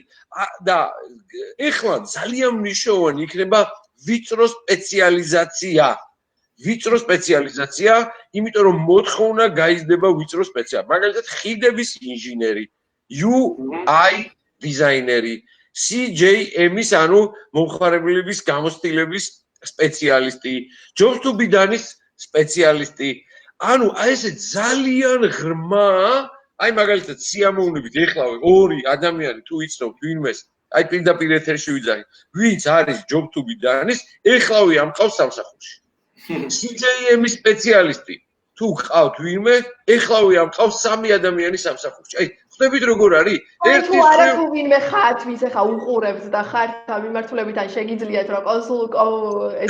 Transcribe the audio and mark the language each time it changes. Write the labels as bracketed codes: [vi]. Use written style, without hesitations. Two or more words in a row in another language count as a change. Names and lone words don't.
[ka] და ეხლა ძალიან მნიშვნელოვანი იქნება ვიწრო სპეციალიზაცია. ვიწრო სპეციალიზაცია, იმიტომ რომ მოთხოვნა გაიზრდება ვიწრო სპეციალ. მაგალითად, ხიდების ინჟინერი, UI დიზაინერი, CJM-ის, ანუ მომხმარებლების გამოცდილების სპეციალისტი, [en] Jobs to be done- [ka] ის სპეციალისტი. ანუ აი ესე ძალიან ღრმა, აი მაგალითად სიამოვნებით ეხლავე ორი ადამიანი თუ იცნობთ ვინმეს, აი პირდაპირ ეთერში ვიძახი, ვინც არის [en] Jobs to be done- [ka] ის, ეხლავე ამყავს სამსახურში. CJM-ის სპეციალისტი თუ ყავთ ვინმე, ეხლავე ამყავს სამი ადამიანი სამსახურში. აი ხდებით როგორ არის? ერთი არა თუ ვინმე ხართ, ვის ახლა უყურებთ და ხართ მიმართულებით ან შეგიძლიათ რა ეს